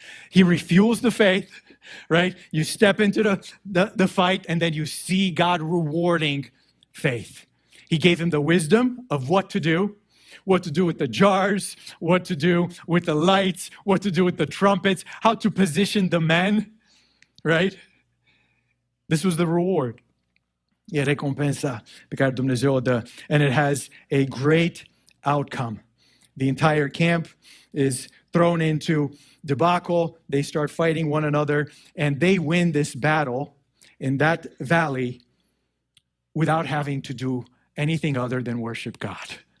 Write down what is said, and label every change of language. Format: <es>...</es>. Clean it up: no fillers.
<en>He refuels the faith, right? You step into the fight, and then you see God rewarding faith. He gave him the wisdom of what to do with the jars, what to do with the lights, what to do with the trumpets, how to position the men, right? This was the reward.</en> <ro>E a recompensa pe care Dumnezeu o dă.</ro> <en>And it has a great outcome. The entire camp is thrown into debacle. They start fighting one another, and they win this battle in that valley without having to do anything other than worship God.</en>